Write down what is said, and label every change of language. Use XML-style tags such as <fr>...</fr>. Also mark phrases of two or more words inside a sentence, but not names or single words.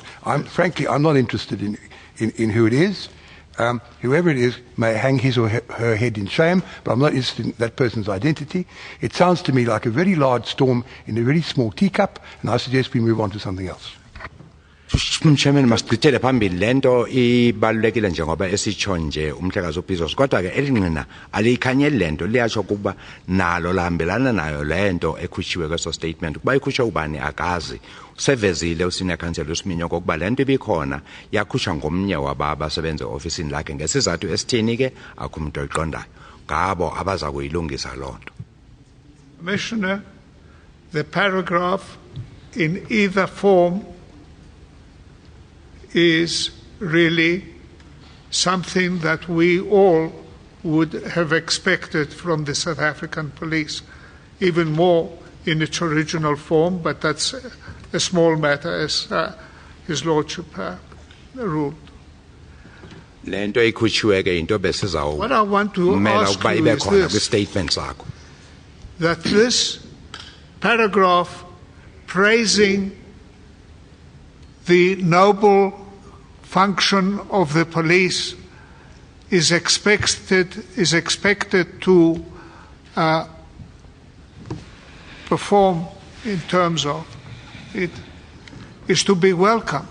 <en>Frankly, I'm not interested in who it is. Whoever it is may hang his or her head in shame, but I'm not interested in that person's identity. It sounds to me like a very large storm in a very small teacup, and I suggest we move on to something else. Chairman,</en> <xh>masichithele phambili lento ibalulekile njengoba esitsho nje umhlekazi uBizos kodwa ke elingqina aliyikhanyeli lento liyatsho kuba nalo lahambelana nayo lento ekhutshiwe kweso statement kuba ikhutshwe ubani akazi usevezile usenior counsel uSiminyo kokuba lento ibikhona yakhutshwa ngomnye wabasebenza eofisini lakhe ngesizathu esithini ke akho umuntu oyiqondayo ngabo abaza kuyilungisa lonto.</xh> <en>Commissioner, the paragraph in either form is really something that we all would have expected from the South African police, even more in its original form, but that's a small matter as His Lordship ruled.</en> <xh>Lento ikhutshiwe ke into</xh> <en>What I want to ask you is this,</en> <xh>statement sakho</xh> <en>that this paragraph praising the noble function of the police is expected to perform in terms of it is to be welcomed.</en>